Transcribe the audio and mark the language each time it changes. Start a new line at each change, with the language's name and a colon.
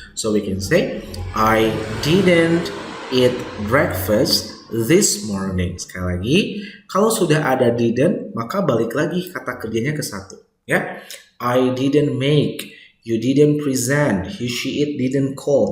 English: So we can say I didn't eat breakfast this morning.
Indonesian: Sekali lagi, kalau sudah ada didn't, maka balik lagi kata kerjanya ke satu.
English: Ya, I didn't make. You didn't present, he, she, it didn't call.